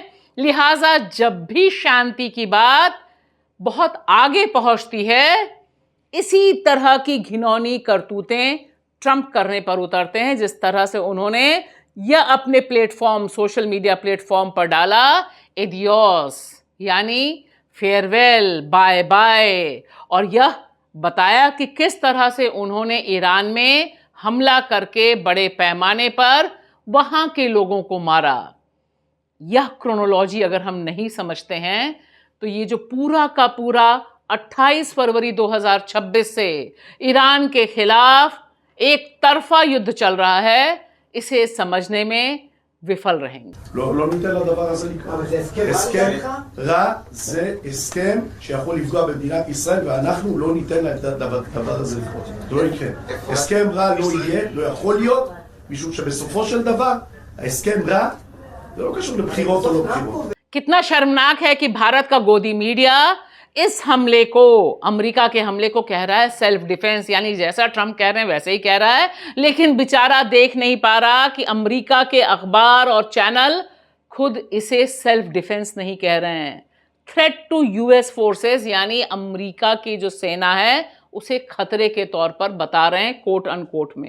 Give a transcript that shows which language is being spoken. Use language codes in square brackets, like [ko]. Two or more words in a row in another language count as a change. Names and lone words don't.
[hi] लिहाजा जब भी शांति की बात बहुत आगे पहुंचती है, इसी तरह की घिनौनी करतूतें ट्रंप करने पर उतरते हैं, जिस तरह से उन्होंने यह अपने प्लेटफॉर्म, [en] social media platform [hi] पर डाला, एडियोस यानी फेयरवेल, [en] bye bye, [hi] और यह बताया कि किस तरह से उन्होंने ईरान में हमला करके बड़े पैमाने पर वहां के लोगों को मारा। यह क्रोनोलॉजी अगर हम नहीं समझते हैं तो ये जो पूरा का पूरा 28 फरवरी 2026 से ईरान के खिलाफ एक तरफा युद्ध चल रहा है, इसे समझने में विफल रहेंगे। [he] לא ניתן לדבר הזה לקרות. זה הסכם רע, זה הסכם שיכול לפגוע במדינת ישראל, ואנחנו לא ניתן להם את הדבר הזה לקרות. זה לא יקרה. הסכם רע לא יהיה, לא יכול להיות, משום שבסופו של דבר, ההסכם רע, זה לא קשור לבחירות או לא בחירות. [hi] कितना शर्मनाक है कि भारत का गोदी मीडिया इस हमले को, अमेरिका के हमले को कह रहा है [en] self defense, [hi] यानी जैसा ट्रंप कह रहे हैं वैसे ही कह रहा है, लेकिन बेचारा देख नहीं पा रहा कि अमेरिका के अखबार और चैनल खुद इसे [en] self defense [hi] नहीं कह रहे हैं, [en] threat to US forces, [hi] यानी अमेरिका की जो सेना है उसे खतरे के तौर पर बता रहे हैं, [en] quote unquote [hi] में।